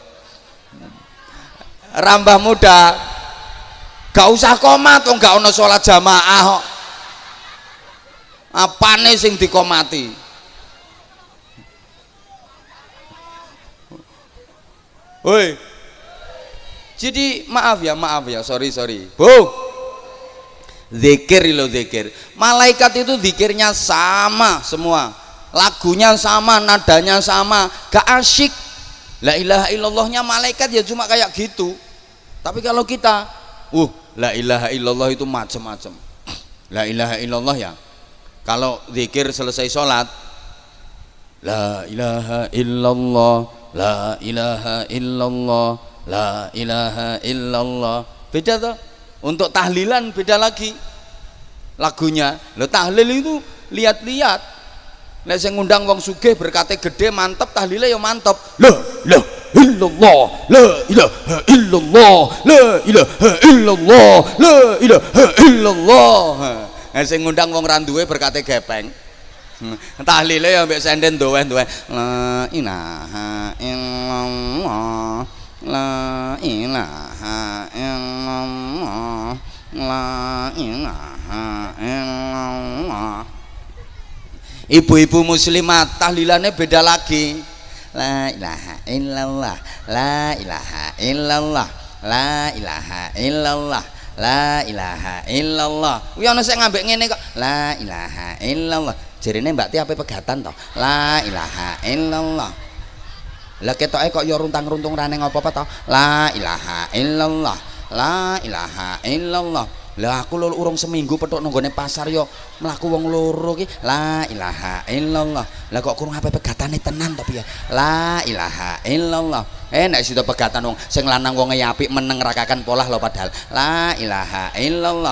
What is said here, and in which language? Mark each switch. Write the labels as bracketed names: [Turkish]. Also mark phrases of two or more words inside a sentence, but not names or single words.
[Javanese] Rambah muda gak usah komat kok, gak ono sholat jamaah kok. Apane sing dikomati? Woi. [Indonesian] Jadi maaf ya, sorry. Bu. Zikir lo zikir. Malaikat itu zikirnya sama semua. Lagunya sama, nadanya sama, gak asyik. [Arabic] لا إله إلا اللهnya [Indonesian] malaikat ya cuma kayak gitu. Tapi kalau kita, [Arabic] لا إله إلا الله [Indonesian] itu macam-macam. [Arabic] لا إله إلا الله [Indonesian] ya. Kalau zikir selesai sholat, [Arabic] لا إله إلا الله، لا إله إلا الله، لا إله إلا الله. [Indonesian] Beda tuh. Untuk tahlilan beda lagi lagunya. Lo tahlil itu lihat-lihat. [Javanese] Nek sing ngundang wong sugih berkate gede mantep, tahlile ya mantep. [Arabic] لا إله إلا الله، لا إله إلا الله، لا إله إلا الله، لا إله إلا الله. [Javanese] Nek sing ngundang wong ra duwe berkate gepeng. Tahlile ya mbek senden dowen-dowen. [Arabic] لا إله إلا الله، لا إله إلا الله، لا إله إلا الله. [Indonesian] Ibu-ibu muslimat tahlilannya beda lagi. [Arabic] لا إله إلا الله، لا إله إلا الله، لا إله إلا الله، لا إله إلا الله. [Javanese] Kuwi ana sing ngambek ngene kok. [Arabic] لا إله إلا الله. [Javanese] Jarine Mbak Ti ape pegatan to? [Arabic] لا إله إلا الله. [Javanese] Lah ketoke kok ya runtang-runtung rane ngopo-apa to? [Arabic] لا إله إلا الله، لا إله إلا الله. [Javanese] Lah aku lho urung seminggu petuk nang gone pasar yo mlaku wong loro ki [Arabic] لا إله إلا الله. [Javanese] Lah kok kurang ape pegatane tenan to piye? [Arabic] لا إله إلا الله. [Javanese] Nek sida pegatan wong sing lanang wong apik meneng rakakan polah lho padahal. [Arabic] لا إله إلا الله.